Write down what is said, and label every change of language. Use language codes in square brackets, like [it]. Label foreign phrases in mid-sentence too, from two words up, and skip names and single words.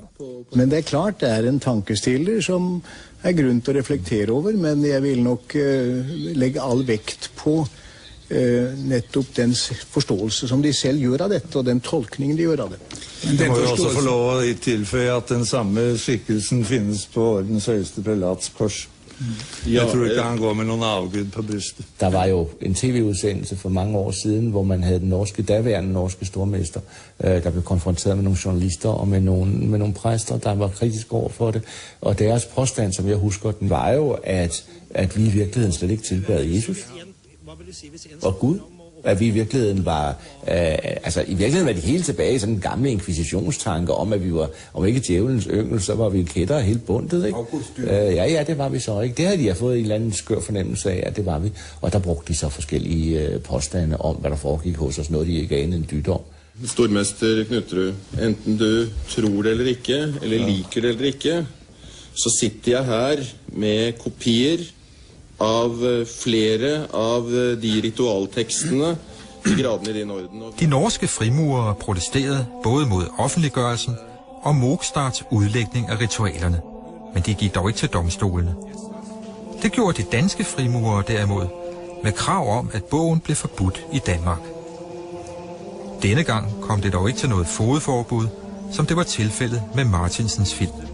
[no] Men det er klart, det er en tankestiller som er grunn til å reflektere over, men jeg vil nok legge all vekt på nettopp den forståelse som de selv gjør av dette, og den tolkningen de gjør av det. Det må jo også få lov å tilføye at den samme skikkelsen finnes på ordens høyeste prelats kors. Jeg tror ikke han går med noen avgud på brystet. [da] Der var jo en tv-udsendelse for mange år siden, hvor man havde den daværende norske stormester, der blev konfronteret med nogle journalister og med nogle præster, der var kritiske over for det. Og deres påstand, som jeg husker den, var jo, at vi i virkeligheden slet ikke tilbad Jesus og Gud. At vi i virkeligheden var, i virkeligheden var de helt tilbage i sådan en gamle inkvisitionstanke om, at vi var, om ikke djævelens yngel, så var vi kætter helt bundet, ikke? Ja, det var vi så ikke. Det havde de fået en eller anden skør fornemmelse af, at det var vi. Og der brugte de så forskellige påstande om, hvad der foregik hos os, noget de ikke anede en dyt om. [no] Stormester Knutrud, enten du tror det eller ikke, eller liker det eller ikke, så sitter jeg her med kopier av flere av de ritualtekstene i gravene i din orden. [da] De norske frimurere protesterede både mod offentliggørelsen og Mogstarts udlægning af ritualerne, men de gik dog ikke til domstolene. Det gjorde de danske frimurere derimod, med krav om, at bogen blev forbudt i Danmark. Denne gang kom det dog ikke til noget fogedforbud, som det var tilfældet med Martinsens film.